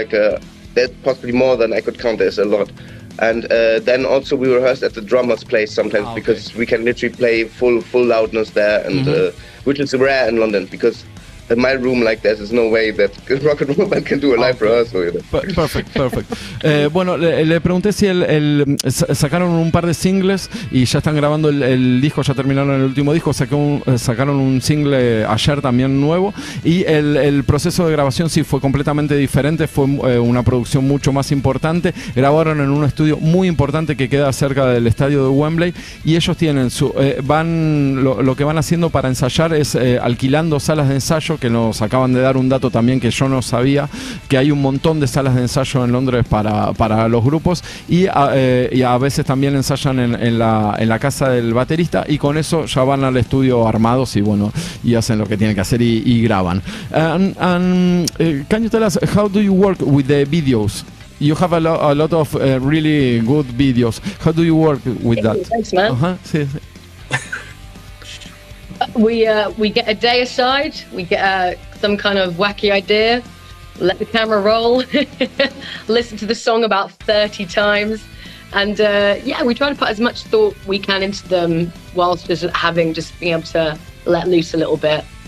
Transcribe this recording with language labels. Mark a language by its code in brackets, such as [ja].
[en] Like there's possibly more than I could count. There's a lot. And then also we rehearse at the drummer's place sometimes, because we can literally play full loudness there, and which is rare in London, because in my room like there's no way that rock and roll band can do a live rehearsal. You know? Perfect. [es] Bueno, le pregunté si sacaron un par de singles y ya están grabando el disco, ya terminaron el último disco, sacaron un single ayer también nuevo, y el proceso de grabación sí fue completamente diferente, fue una producción mucho más importante. Grabaron en un estudio muy importante que queda cerca del estadio de Wembley, y ellos tienen lo que van haciendo para ensayar es alquilando salas de ensayo, que nos acaban de dar un dato también que yo no sabía, que hay un montón de salas de ensayo en Londres para los grupos, y a veces también ensayan en la casa del baterista, y con eso ya van al estudio armados y hacen lo que tienen que hacer y graban. [en] Can you tell us, how do you work with the videos? You have a lot of really good videos. How do you work with that? Thanks, man. [es] Sí. [en] We get a day aside, we get some kind of wacky idea, let the camera roll, listen to the song about 30 times, and we try to put as much thought we can into them whilst just being able to let loose a little bit.